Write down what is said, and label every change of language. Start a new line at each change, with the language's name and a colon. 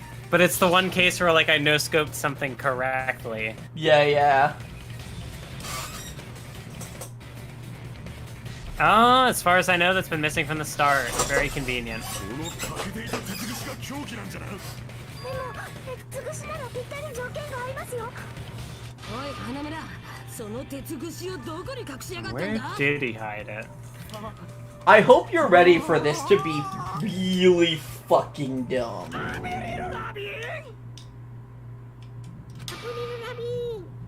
English: But it's the one case where like I no-scoped something correctly. Yeah. Oh, as far as I know, that's been missing from the start. Very convenient.
Japanese: この欠けていた鉄串が凶器なんじゃな。でもつぐしならぴったり条件が合いますよ。おい花村、その鉄串をどこに隠しやがったん
English: Where
Japanese: だ。
English: did he hide it? I hope you're ready for this to be really fucking dumb. アプリルラビーン